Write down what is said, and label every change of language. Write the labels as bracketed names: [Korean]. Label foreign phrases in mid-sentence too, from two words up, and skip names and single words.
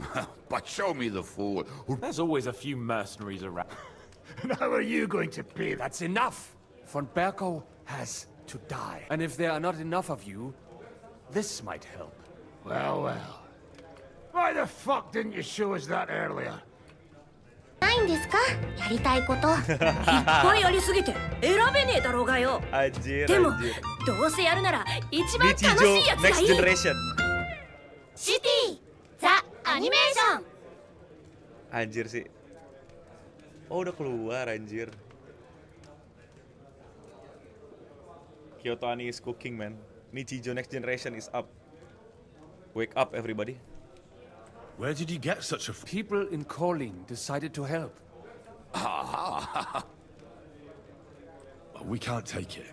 [English] But show me the fool who... There's always a few mercenaries around. And how are you going to pay? That's enough! Von Berkow has to die. And if there are not enough of you, this might help. Well. Why the fuck didn't you show us that earlier? [Japanese] ないんですかやりたいこといっぱいありすぎて選べねえだろうがよ Anjir, でも anjir. どうせやるなら一番楽しいやつがい Next い Generation. シティザ・アニメーション [Indonesian] Anjir sih. Oh, udah keluar anjir. [English] Kyoto Ani is cooking, man. Nichijou Next Generation is up. Wake up, everybody. Where did you get such a... People in Kolin decided to help. We can't take it.